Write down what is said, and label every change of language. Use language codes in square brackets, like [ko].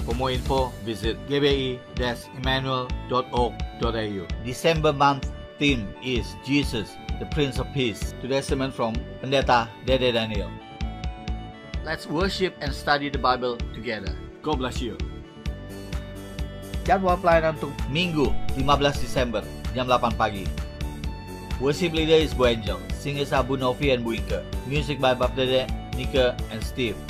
[en] For more info, visit gbi-emmanuel.org.au. December month theme is Jesus, the Prince of Peace. Today's sermon from Pendeta Dede Daniel. Let's worship and study the Bible together. God bless you. [id] Jadwal pelayanan untuk Minggu 15 Desember jam 8 pagi. [en] Worship leader is Bu Angel. Singers are Bu Novi and Bu Inke. Music by Bapak Dede, Nika and Steve.